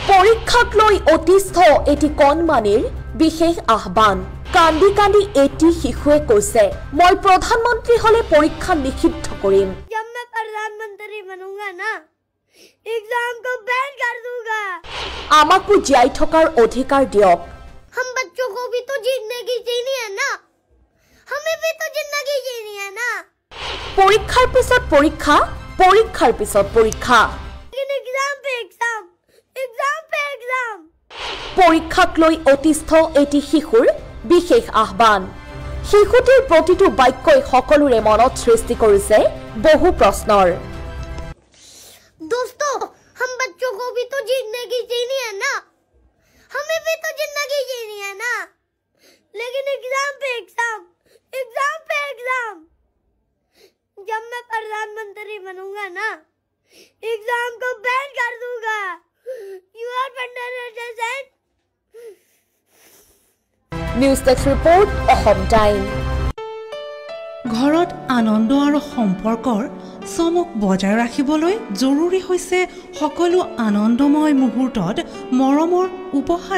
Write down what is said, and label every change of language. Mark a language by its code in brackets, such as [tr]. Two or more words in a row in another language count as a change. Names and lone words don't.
[as] পৰীক্ষাক লৈ অতিষ্ঠ এটি কণমানিৰ বিশেষ আহ্বান কান্দি কান্দি এটি শিশুৱে কৈছে মই প্ৰধানমন্ত্ৰী হলে পৰীক্ষা নিষিদ্ধ কৰিম [hi] जब मैं प्रधानमंत्री बनूंगा ना एग्जाम को बैन कर दूंगा [as] আমাকো জীয়াই থকাৰ অধিকাৰ দিয়ক [hi] हम बच्चों को भी तो जीने की जीनी है ना हमें भी तो जिंदगी जीनी है ना [as] পৰীক্ষাৰ পিছত পৰীক্ষা পৰীক্ষাৰ পিছত পৰীক্ষা [hi] लेकिन एग्जाम पे एग्जाम एग्जाम पे एग्जाम [as] পৰীক্ষাক লৈ অতিষ্ঠ এটি শিশুৰ বিশেষ আহ্বান শিশুটিৰ প্ৰতিটো বাক্যই সকলোৰে মনত সৃষ্টি কৰিছে বহু প্ৰশ্নৰ [hi] दोस्तों हम बच्चों को भी तो जीने की जीनी है ना हमें भी तो जिंदगी जीनी है ना लेकिन एग्जाम पे एग्जाम एग्जाम पे एग्जाम जब मैं प्रधानमंत्री बनूंगा ना एग्जाम को बैन कर दूंगा यू आर पंडित [en] news desk report অসম টাইম [as] ঘৰত আনন্দ আৰু সম্পৰ্কৰ চমক বজাই ৰাখিবলৈ জৰুৰী হৈছে সকলো আনন্দময় মুহূৰ্তত মৰমৰ উপহাৰ